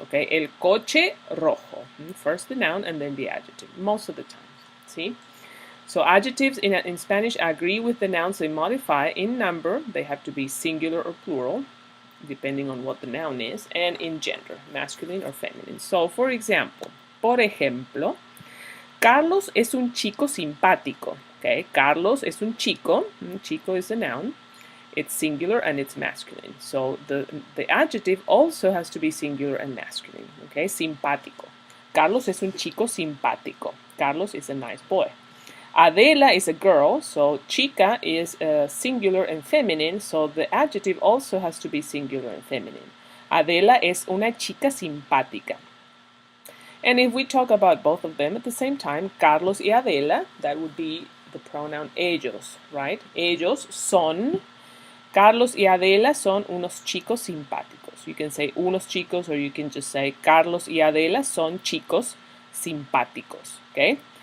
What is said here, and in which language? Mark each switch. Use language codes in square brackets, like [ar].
[en] Okay, [es] el coche rojo. [en] First the noun and then the adjective. Most of the time. See. So adjectives in Spanish agree with the nouns they modify in number. They have to be singular or plural, depending on what the noun is, and in gender, masculine or feminine. So, for example, [es] por ejemplo, Carlos es un chico simpático. [en] Okay, [es] Carlos es un chico. [en] Chico is a noun. It's singular and it's masculine. So the adjective also has to be singular and masculine. [es] Okay, simpático. Carlos es un chico simpático. [en] Carlos is a nice boy. Adela is a girl, so chica is singular and feminine, so the adjective also has to be singular and feminine. [es] Adela es una chica simpática. [en] And if we talk about both of them at the same time, Carlos y Adela, that would be the pronoun ellos, right? [es] Ellos son, Carlos y Adela son unos chicos simpáticos. [en] You can say [es] unos chicos, [en] or you can just say [es] Carlos y Adela son chicos simpáticos, okay?